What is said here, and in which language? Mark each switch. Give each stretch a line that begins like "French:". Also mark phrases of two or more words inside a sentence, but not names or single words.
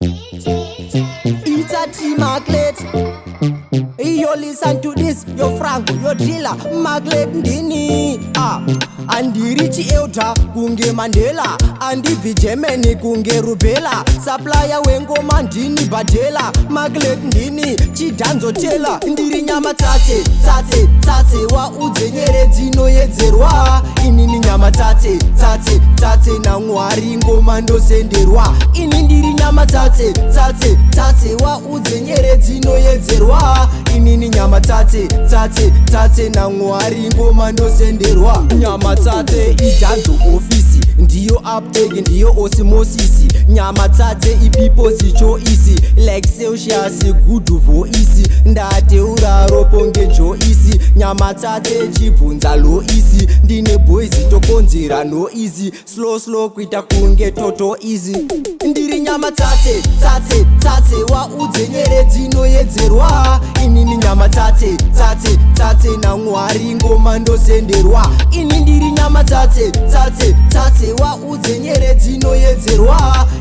English: It's a T Maglet. Yo, listen to this. Yo, Franco,
Shona: yo, Dilla. Maglet ndini. Ah. Andiri chi Elder kunge Mandela. Andibvi Germany kunge Rubella. Supplier wengoma ndini Badela. Maglet ndini chidhanzo tela. Ndiri nyama tate, tate, tate. Waudze nyere dzinoyedzerwa. Inini nyama tate, tate, tate. NaMwari ngoma ndosenderwa. Ini ndiri nyama tate, tate, tate. Waudze nyere dzinoyedzerwa. Inini nyama tate, tate, tate. NaMwari ngoma ndosenderwa. Nyama tate idhanzo ofisi. Ndiyo uptake, ndiyo osmosis. Nyama tate ipipo zichoisi.
English: Like Celsius, good voice.
Shona: Ndateura ropo nge Joyce. Nyama tate chibvunza Loisi. Ndine boys tokonzera
English: no easy. Slow, slow
Shona: kuita kunge toto easy. Ndiri nyama tate, tate, tate. Waudze nyere dzinoyedzerwa. Inini nyama tate, tate, tate. NaMwari ngoma ndosenderwa. Ini ndiri nyama tate, tate, tate. Waudze nyere dzinoyedzerwa.